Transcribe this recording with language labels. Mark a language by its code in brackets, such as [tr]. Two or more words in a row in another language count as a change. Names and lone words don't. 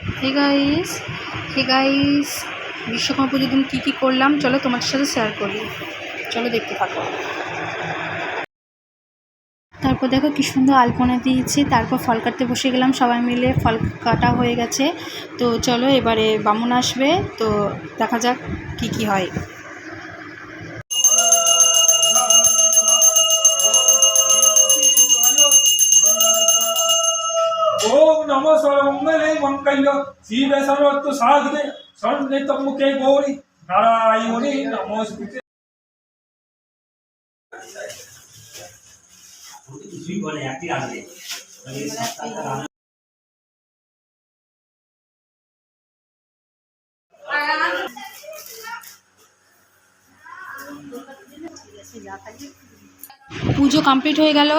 [en] hey guys hey guys [bn] বিশ্বকর্মা পুজোর দিন কী কী করলাম চলো তোমাদের সাথে শেয়ার করি। চলো দেখতে থাকো। তারপর দেখো কি সুন্দর আলপনা দিয়েছি। তারপর ফল কাটতে বসে গেলাম, সবাই মিলে ফল কাটা হয়ে গেছে। তো চলো এবারে বামুন আসবে, তো দেখা যাক কি কি হয়। [sa] ओम नमो सर्वमंगले मंगल्य शिवे सर्वत्र साधने शरण्ये त्र्यंबके गौरी नारायणी नमोस्तुते। [bn] কিছুই বলে একই আসবে পুজো কমপ্লিট হয়ে গেল।